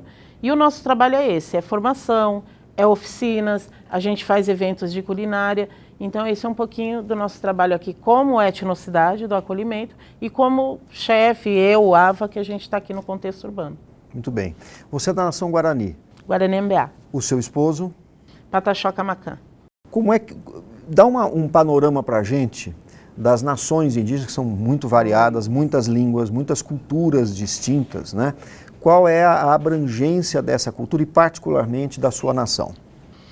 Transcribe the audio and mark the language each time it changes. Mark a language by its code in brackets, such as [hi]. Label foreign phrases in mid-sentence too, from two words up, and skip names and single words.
[pt] E o nosso trabalho é esse, é formação, é oficinas, a gente faz eventos de culinária. Então, esse é um pouquinho do nosso trabalho aqui como etnocidade, do acolhimento, e como chefe, eu, AVA, que a gente está aqui no contexto urbano. Muito bem. Você é da nação Guarani? Guarani-Mbiá. O seu esposo? Pataxó Camacã. Como é que... Dá um panorama para a gente das nações indígenas, que são muito variadas, muitas línguas, muitas culturas distintas, né? Qual é a abrangência dessa cultura e particularmente da sua nação?